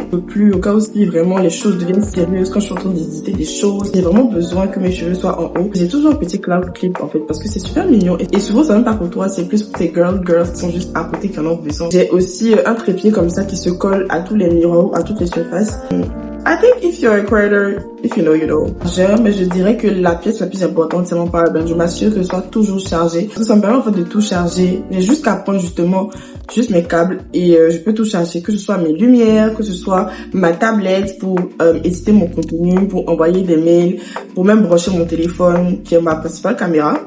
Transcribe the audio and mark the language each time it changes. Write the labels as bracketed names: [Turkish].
[French] Un peu plus au cas où si vraiment les choses deviennent sérieuses, quand je suis en train d'hésiter des choses, j'ai vraiment besoin que mes cheveux soient en haut. J'ai toujours un petit cloud clip en fait parce que c'est super mignon et souvent c'est même pas pour toi, c'est plus pour tes girls qui sont juste à côté qui en ont besoin. J'ai aussi un trépied comme ça qui se colle à tous les miroirs, à toutes les surfaces. [English] I think if you're a creator, if you know, you know. [French] Mais je dirais que la pièce la plus importante, c'est mon power bank. Je m'assure que ce soit toujours chargé. Parce que ça me permet en fait de tout charger. J'ai juste qu'à prendre justement juste mes câbles et je peux tout charger. Que ce soit mes lumières, que ce soit ma tablette pour éditer mon contenu, pour envoyer des mails, pour même brancher mon téléphone qui est ma principale caméra.